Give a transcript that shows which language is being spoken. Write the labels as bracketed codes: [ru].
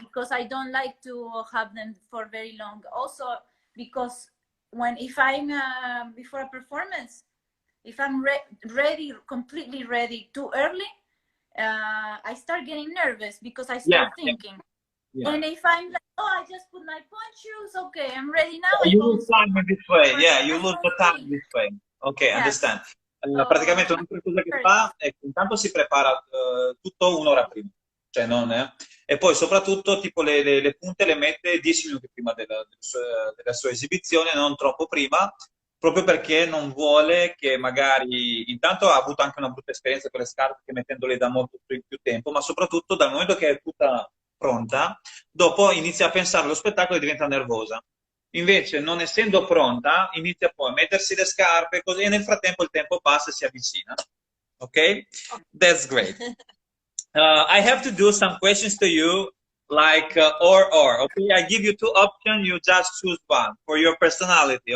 [en] Because I don't like to have them for very long. Also, because if I'm before a performance, if I'm ready, completely ready too early, I start getting nervous because I start thinking. Yeah. And if I'm like, oh, I just put my point shoes, okay, I'm ready now. You lose time in this way, yeah, you lose the time in this way. Ok, yes. Understand. [it] Praticamente un'altra cosa che fa è che intanto si prepara tutto un'ora prima, cioè non è. E poi soprattutto tipo le punte le mette 10 minuti prima della sua esibizione, non troppo prima, proprio perché non vuole che magari, intanto ha avuto anche una brutta esperienza con le scarpe che mettendole da molto più tempo, ma soprattutto dal momento che è tutta pronta, dopo inizia a pensare allo spettacolo e diventa nervosa. Invece, non essendo pronta, inizia poi a mettersi le scarpe così, e nel frattempo il tempo passa e si avvicina. [en] Ok? That's great. I have to do some questions to you, like or. Okay, I give you 2 options. You just choose one for your personality.